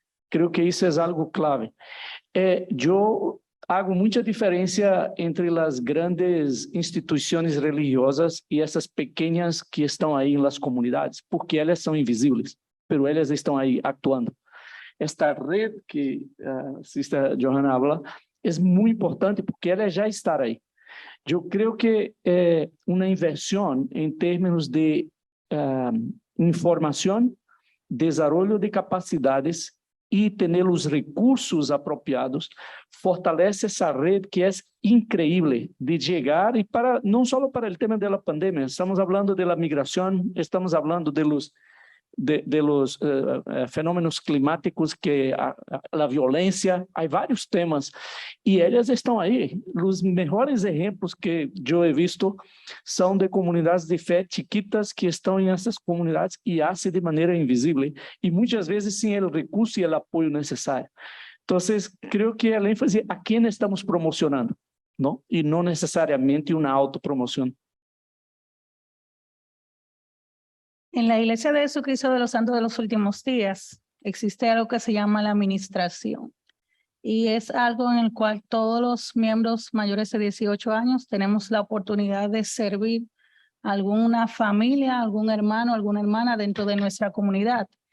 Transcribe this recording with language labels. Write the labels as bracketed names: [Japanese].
[Spanish] Creo que eso es algo clave. Yo hago mucha diferencia entre las grandes instituciones religiosas y esas pequeñas que están ahí en las comunidades, porque ellas son invisibles, pero ellas están ahí actuando. Esta red que Sister Johanna habla es muy importante porque [Portuguese] ela já está aí. Eu creio que uma inversión em termos de informação, desenvolvimento de capacidades e ter os recursos apropriados fortalece essa rede que é increíble de chegar e para não só para o tema da pandemia, estamos falando da migração, estamos falando de los fenômenos climáticos, que a violência, há vários temas e elas estão aí. Os melhores exemplos que eu he visto são de comunidades de fé chiquitas que estão em essas comunidades e fazem de maneira invisível e muitas vezes sem o recurso e o apoio necessário. Então, creio que a ênfase a quem estamos promocionando, não? E não necessariamente uma autopromoção. [Spanish] En la Iglesia de Jesucristo de los Santos de los Últimos Días existe algo que se llama la administración y es algo en el cual todos los miembros mayores de 18 años tenemos la oportunidad de servir a alguna familia, algún hermano, alguna hermana dentro de nuestra comunidad.